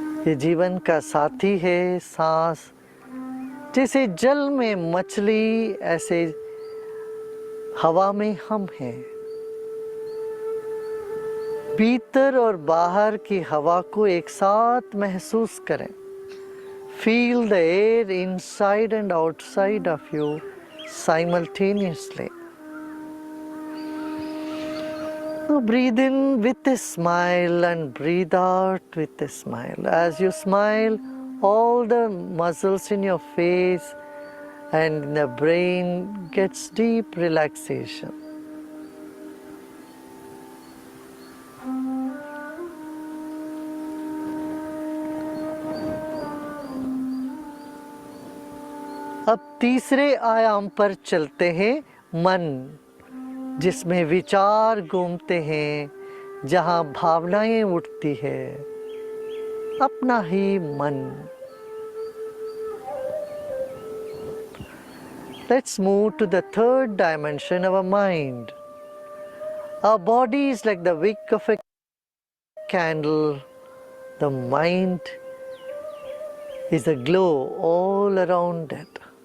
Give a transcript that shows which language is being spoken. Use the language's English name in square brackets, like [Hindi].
[Hindi] ये जीवन का साथी है सांस। जैसे जल में मछली, ऐसे हवा में हम हैं। भीतर और बाहर की हवा को एक साथ महसूस करें। [English] Feel the air inside and outside of you simultaneously. Now breathe in with a smile and breathe out with a smile. As you smile, all the muscles in your face and in the brain gets deep relaxation. [Hindi] अब तीसरे आयाम पर चलते हैं, मन, जिसमें विचार घूमते हैं, जहाँ भावनाएं उठती है, अपना ही मन। [English] Let's move to the third dimension of our mind. Our body is like the wick of a candle. The mind is a glow all around it.